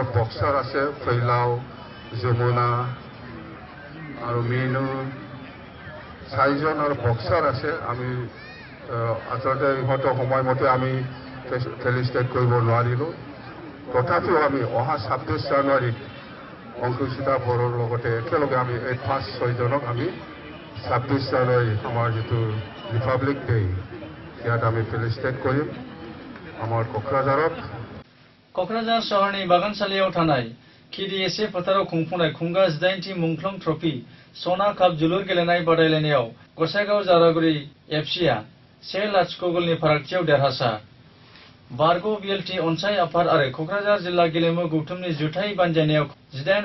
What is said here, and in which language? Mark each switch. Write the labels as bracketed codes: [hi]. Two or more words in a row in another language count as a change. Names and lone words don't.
[as] বক্সাৰ আছে ফৈলাও যমুনা আৰু মিনু 4জন আৰু বক্সাৰ আছে আমি আচলতে ইহঁতৰ সময়মতে আমি ফেলিচিটেট কৰিব নোৱাৰিলোঁ তথাপিও আমি অহা 26 জানুৱাৰীত অংকুচিতা বড়োৰ লগতে একেলগে আমি এই 5-6জনক আমি 26 জানুৱাৰী আমাৰ যিটো ৰিপাব্লিক ডে ইয়াত আমি ফেলিচিটেট কৰিম আমাৰ কোকৰাঝাৰত [brx] क'क्राझार सहरनि बागानसालियाव थानाय KDSA फोथाराव खुंफुंनाय खुंगा 18थि मुंख्लं ट्रफी सना काप जोलुर गेलेनाय बादायलायनायाव गसाइगाव जारागुरि FCआ 1-0 गलनि फारागथियाव देरहासार बारग' BLT अनसाय आफाद आरो क'क्राझार जिल्ला गेलेमु गौथुमनि जुथाइ बानजायनायाव 18